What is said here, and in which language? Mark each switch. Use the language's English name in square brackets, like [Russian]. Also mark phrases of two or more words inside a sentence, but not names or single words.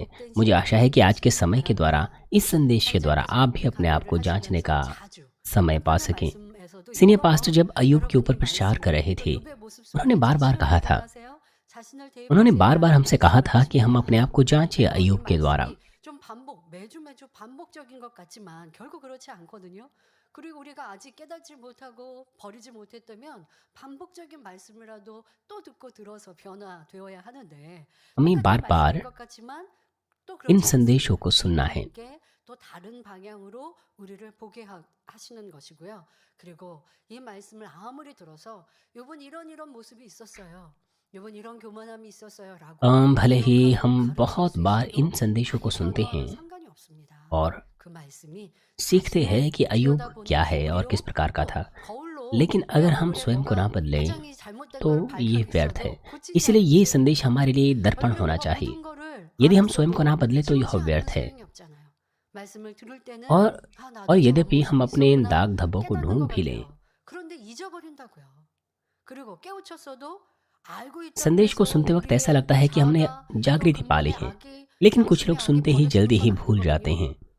[Hindi] मुझे आशा है कि आज के समय के द्वारा, इस संदेश के द्वारा आप भी अपने आप को जांचने का समय पा सकें। [English] senior pastor [Hindi] जब अय्यूब के ऊपर प्रचार कर रहे थे, उन्होंने बार बार हमसे कहा था कि हम अपने आप को जांचें अय्यूब के द्वारा। [Korean] 그리고 우리가 아직 깨닫지 못하고 버리지 못했다면 반복적인 말씀이라도 또 듣고 들어서 변화되어야 하는데 [Hindi] हमें बार बार [Korean] 것 같지만 또 [Hindi] इन [Korean] 그렇지 [Hindi] संदेशों को सुनना है। [Korean] 또 다른 방향으로 우리를 보게 하시는 것이고요. 그리고 이 말씀을 아무리 들어서 요번 이런 모습이 있었어요. 요번 이런 교만함이 있었어요라고 [Hindi] भले ही हम बहुत बार इन संदेशों को सुनते हैं [Korean] 상관이 없습니다. [Hindi] और [Korean] 그 말씀이 [Hindi] सीखते हैं कि अय्यूब क्या है और किस प्रकार का था, लेकिन अगर हम स्वयं को ना बदलें तो ये व्यर्थ है। इसलिए ये संदेश हमारे लिए दर्पण होना चाहिए। यदि हम स्वयं को ना बदलें तो यह व्यर्थ है। और यद्यपि हम अपने इन दाग धब्बों को ढूंढ भी लें, संदेश को सुनते वक्त ऐसा लगता है कि हमने जागृति पा ली है, लेकिन कुछ लोग सुनते ही जल्दी ही भूल जाते हैं।